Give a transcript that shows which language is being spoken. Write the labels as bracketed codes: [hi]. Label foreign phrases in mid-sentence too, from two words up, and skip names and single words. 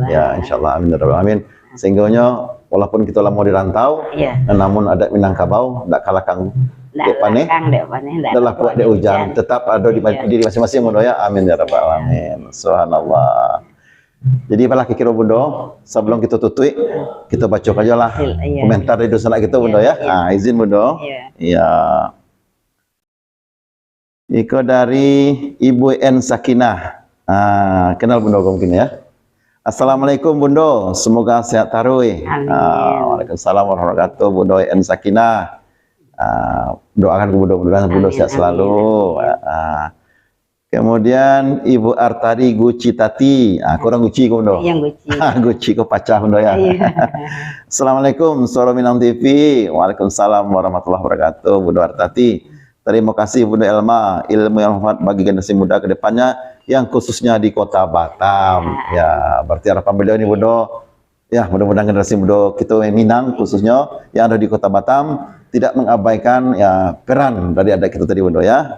[id] Ya, [ar] insyaallah amin ya rabbal alamin. [id] Sehingganya walaupun kita lama di rantau, namun adat Minangkabau tidak kalah kang [min] dek paneh, [id] adalah kuat [min] dek hujan, [id] tetap ada di diri masing-masing Bundo ya. [ar] Amin ya rabbal alamin. Subhanallah. [id] Jadi apalah kira Bundo, sebelum kita tutup, kita baca aja lah komentar dari dosen kita Bundo ya. Izin Bundo. Iya. Iko dari Ibu N Sakinah. Kenal Bundo mungkin ya. Assalamualaikum Bundo, semoga sehat tarui. [ar] Waalaikumsalam warahmatullahi wabarakatuh. [id] Bundo N Sakinah. Doakan ke mudah-mudahan Bundo sehat selalu. Kemudian Ibu Artari Guci Tati. Kurang Guci kok Bundo. Yang Guci. [min] Guci kok pacah Bundo ya. Assalamualaikum Suara Minang TV. [ar] Waalaikumsalam warahmatullahi wabarakatuh. [id] Bundo Artati. Terima kasih Bunda Elma, ilmu yang manfaat bagi generasi muda ke depannya, yang khususnya di Kota Batam. Ya, berarti harapan beliau ini Bundo, ya mudah-mudahan generasi muda kita Minang khususnya yang ada di Kota Batam tidak mengabaikan ya peran dari adat kita tadi Bundo ya.